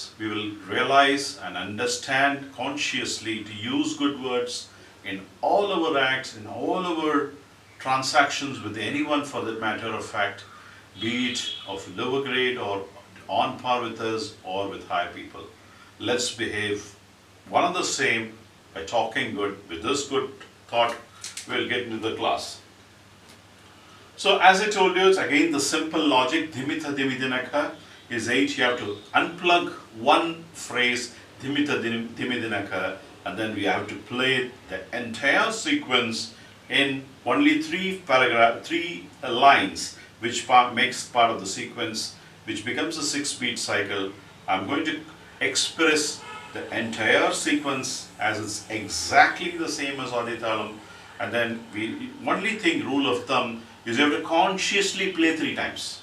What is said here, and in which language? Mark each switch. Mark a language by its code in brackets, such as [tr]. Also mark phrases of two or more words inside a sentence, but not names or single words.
[en] We will realize and understand consciously to use good words in all our acts, in all our transactions with anyone for that matter of fact, be it of lower grade or on par with us or with high people. Let's behave one and the same by talking good. With this good thought, we'll get into the class. So as I told you, it's again the simple logic, dhimita dhimi dhinaka is 8. You have to unplug one phrase, dhimita dhimi dhinaka, and then we have to play the entire sequence in only 3 lines, which makes part of the sequence, which becomes a 6-beat cycle. I'm going to express the entire sequence as it's exactly the same as Adi Thalam, and then rule of thumb is you have to consciously play 3 times.